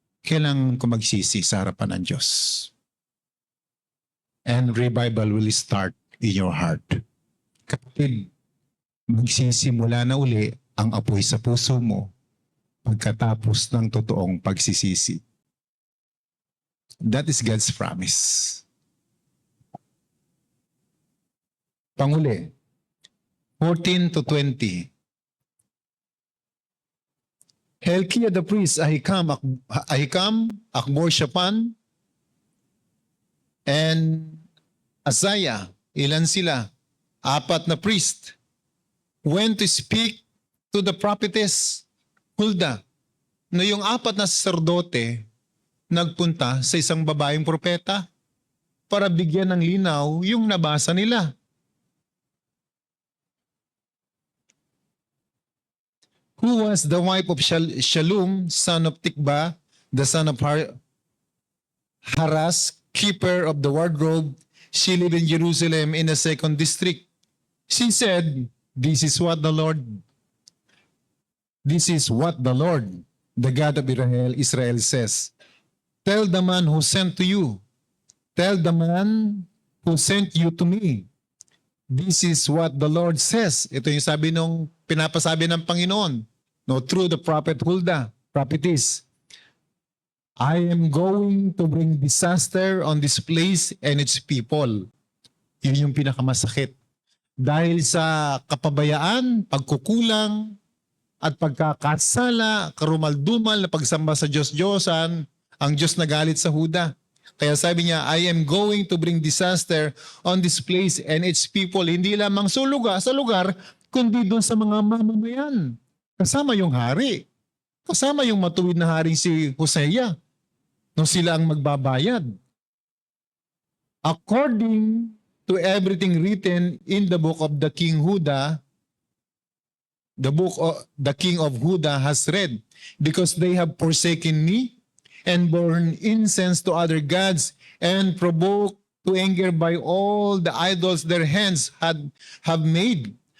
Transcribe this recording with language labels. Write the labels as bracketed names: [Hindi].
[Filipino] Kailangan ko magsisi sa harapan ng Diyos. [English] And revival will start in your heart. [Filipino] Kapatid, magsisimula na uli ang apoy sa puso mo pagkatapos ng totoong pagsisisi. [English] That is God's promise. [Filipino] Panguli, 14 to 20. [English] Hilkiah the priest, Ahikam, Akbor Shaphan, and Azariah, [Filipino] ilan sila? [English] 4 na priest, went to speak to the prophetess Huldah. [Filipino] No, yung 4 na saserdote nagpunta sa isang babaeng propeta para bigyan ng linaw yung nabasa nila. [English] Who was the wife of Shallum, son of Tikba, the son of Haras, keeper of the wardrobe. She lived in Jerusalem in the 2nd district. She said, this is what the Lord, the God of Israel says. Tell the man who sent to you. Tell the man who sent you to me. This is what the Lord says. [Filipino] Ito yung sabi nung pinapasabi ng Panginoon. [English] No, through the prophet Huldah, prophetess. I am going to bring disaster on this place and its people. [Filipino] Yun yung pinakamasakit. Dahil sa kapabayaan, pagkukulang, at pagkakasala, karumaldumal na pagsamba sa Diyos-Diyosan, ang Diyos nagalit sa Huda. Kaya sabi niya, [English] I am going to bring disaster on this place and its people. [Filipino] Hindi lamang sa lugar, kundi doon sa mga mamamayan. Kasama yung hari. Kasama yung matuwid na haring si Hosea. Nung sila ang magbabayad. [English] According to everything written in the book of the King Huda, the book of the King of Huda has read, because they have forsaken me and borne incense to other gods and provoked to anger by all the idols their hands have made.